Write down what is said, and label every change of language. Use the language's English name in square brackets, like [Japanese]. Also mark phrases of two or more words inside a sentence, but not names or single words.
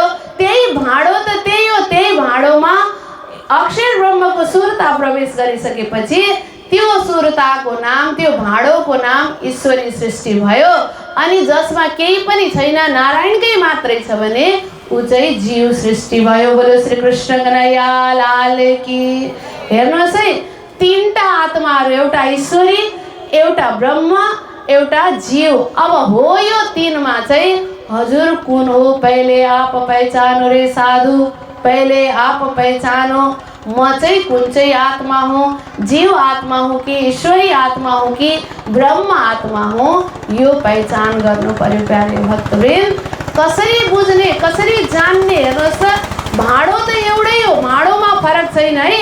[Nepali] त्यही भाँडो त त्यही हो। त्यही भाँडोमा अक्षर ब्रह्मको सुरता प्रवेश गरिसकेपछि त्यो सुरताको नाम, त्यो भाँडोको नाम ईश्वरी सृष्टि भयो। अनि जसमा केही पनि छैन, नारायणकै मात्रै छ भने ऊ चाहिँ जीव सृष्टि भयो। [Hindi] बोलो श्री कृष्ण कन्हैया लाल की। [Nepali] हेर्नुहोस् है, तीनटा आत्माहरू, एउटा ईश्वरी, एउटा ब्रह्म, एउटा जीव। अब हो यो तीनमा चाहिँ हजुर कुन हो? [Hindi] पहिले आप पहचानो रे साधु, पहिले आप पहचानो। [Nepali] म चाहिँ कुन चाहिँ आत्मा हो? जीव आत्मा हो कि ईश्वरी आत्मा हो कि ब्रह्म आत्मा हो? यो पहिचान गर्नु पर्यो। प्यारे भक्तवृन्द, कसरी बुझ्ने, कसरी जान्ने? हेर्नुहोस् त, भाँडो त एउटै हो, भाँडोमा फरक छैन है।